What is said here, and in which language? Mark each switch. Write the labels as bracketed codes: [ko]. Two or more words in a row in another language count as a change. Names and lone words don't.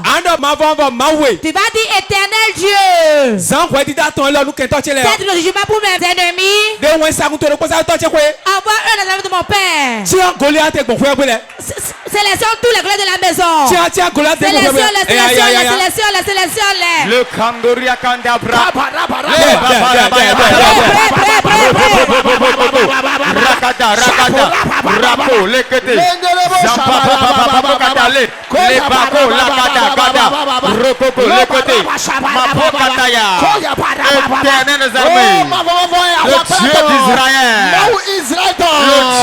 [fr] Tu vas dire éternel Dieu. Faites le jugement pour mes ennemis. Envoie un dans la vie de mon père. Sélectionne tous les glorieux de la maison. Sélectionne-les. Le Kandoria Kandabra. Rakata, rakata, rapo, lekete. Zampapapapapakatale, lebako, lakata, gada, rokoko, lekote, mapokataya, éternel des armées, le Dieu d'Israël, le